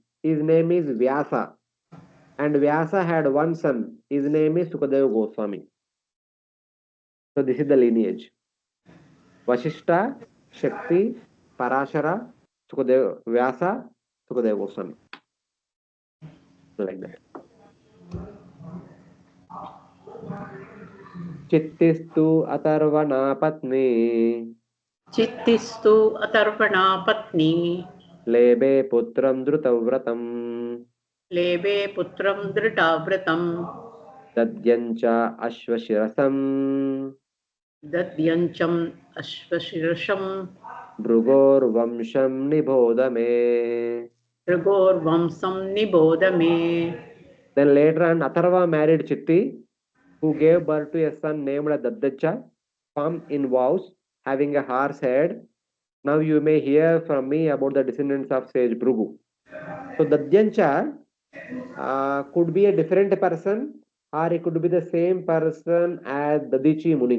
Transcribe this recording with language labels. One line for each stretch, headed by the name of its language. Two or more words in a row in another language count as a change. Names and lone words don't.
English: His name is Vyasa. And Vyasa had one son. His name is Sukadeva Goswami. So this is the lineage. Vasishtha, Shakti, Parashara, Sukadeva, Vyasa, Sukadeva Goswami. Like that.
Sanskrit: Chittistu Atarvana Patni. Chittistu Atarvana Patni. Lebe Putram Drutavratam. Lebe Putram Dritavratam. Dadyancha Ashvashirasam. Dadyancham Ashvashirasham. Brugor Vamsham Nibodame. Trigor Vamsam Nibodame.
English: Then later on, Atharva married Chitti, who gave birth to a son named Daddacha, formed in vows, having a horse head. Now you may hear from me about the descendants of sage Bhrigu. So Dadyancha could be a different person, or it could be the same person as Dadichi Muni.